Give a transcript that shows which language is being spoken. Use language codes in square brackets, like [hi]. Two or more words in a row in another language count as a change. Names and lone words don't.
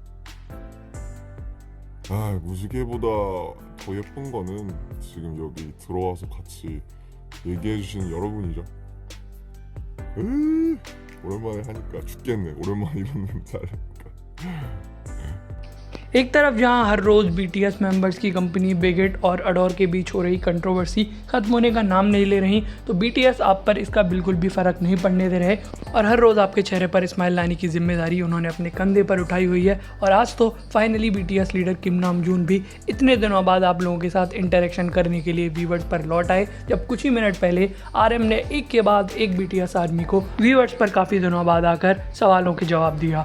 [ko] 무지개보다 더 예쁜 거는 지금 여기 들어와서 같이 얘기해주신 여러분이죠. 오랜만에 하니까 죽겠네. 오랜만에 이런 멘트 하니까. [hi] एक तरफ जहां हर रोज BTS मेंबर्स की कंपनी बिग हिट और अडोर के बीच हो रही कंट्रोवर्सी खत्म होने का नाम नहीं ले रही, तो BTS आप पर इसका बिल्कुल भी फर्क नहीं पड़ने दे रहे और हर रोज आपके चेहरे पर स्माइल लाने की जिम्मेदारी उन्होंने अपने कंधे पर उठाई हुई है। और आज तो फाइनली BTS लीडर किम नामजून भी इतने दिनों बाद आप लोगों के साथ इंटरेक्शन करने के लिए व्यूवर्स पर लौट आए, जब कुछ ही मिनट पहले RM ने एक के बाद एक BTS आर्मी को व्यूवर्स पर काफी दिनों बाद आकर सवालों के जवाब दिया।